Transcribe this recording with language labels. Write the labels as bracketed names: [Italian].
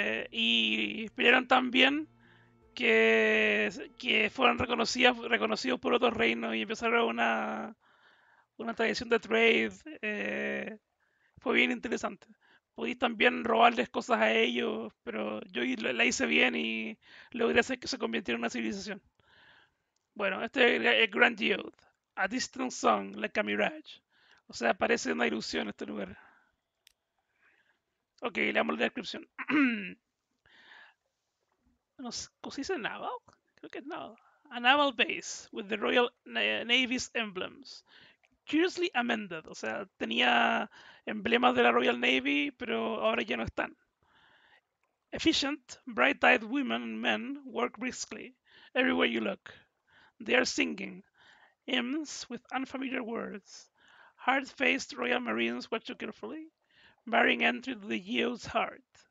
[Spanish] Y pelearon tan bien que fueron reconocidos por otros reinos y empezaron una tradición de trade. Fue bien interesante. Podéis también robarles cosas a ellos, pero yo la hice bien y logré hacer que se convirtiera en una civilización. Bueno, este es el Grand Geode. [English] A distant song, like a mirage. [Spanish] O sea, parece una ilusión este lugar. Ok, leamos la descripción. No sé, ¿cómo se dice naval? Creo que es naval. [English] A naval base with the Royal Navy's emblems. Curiously amended, [Spanish] o sea, tenía emblemas de la Royal Navy, pero ahora ya no están. [English] Efficient, bright-eyed women and men work briskly everywhere you look. They are singing hymns with unfamiliar words. Hard-faced Royal Marines watch you carefully, barring entry to the Geode's heart.